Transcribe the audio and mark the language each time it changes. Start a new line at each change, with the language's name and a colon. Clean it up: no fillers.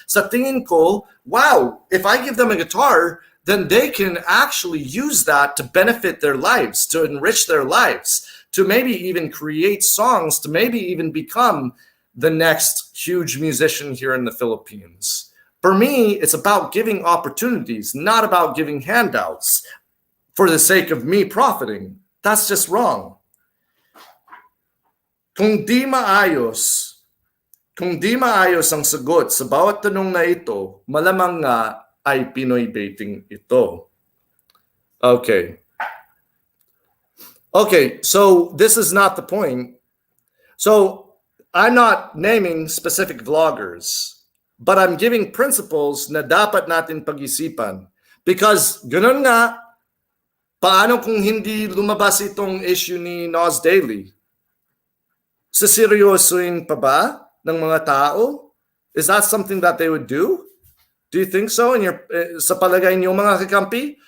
Filipino: Sa tingin ko,
English: wow, if I give them a guitar, then they can actually use that to benefit their lives, to enrich their lives, to maybe even create songs, to maybe even become the next huge musician here in the Philippines. For me, it's about giving opportunities, not about giving handouts for the sake of me profiting. That's just wrong.
Filipino: Kung di maayos ang sagot sa bawat tanong na ito, malamang nga ay Pinoybaiting ito.
English: Okay, so this is not the point. So I'm not naming specific vloggers, but I'm giving principles
Filipino: na dapat natin pag-isipan.
English: Because
Filipino: ganun nga, paano kung hindi lumabas itong issue ni Nas Daily? Seseryosoin pa ba ng mga tao?
English: Is that something that they would do? Do you think so
Filipino: sa palagay niyo mga kakampi?